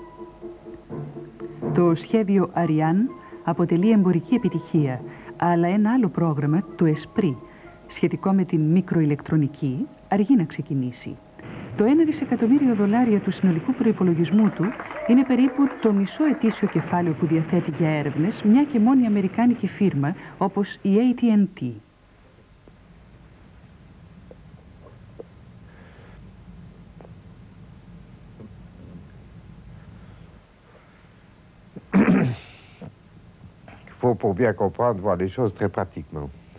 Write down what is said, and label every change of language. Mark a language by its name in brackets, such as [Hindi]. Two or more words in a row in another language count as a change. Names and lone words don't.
[Greek] Το σχέδιο ERT-1 αποτελεί εμπορική επιτυχία, αλλά ένα άλλο πρόγραμμα, το ESPRIT, σχετικό με την μικροηλεκτρονική, αργεί να ξεκινήσει. Το 1 δισεκατομμύριο δολάρια του συνολικού προϋπολογισμού του είναι περίπου το μισό ετήσιο κεφάλαιο που διαθέτει για έρευνες μια και μόνη αμερικάνικη φίρμα όπως η AT&T. [French] Il faut, pour bien comprendre, voir les choses très pratiquement.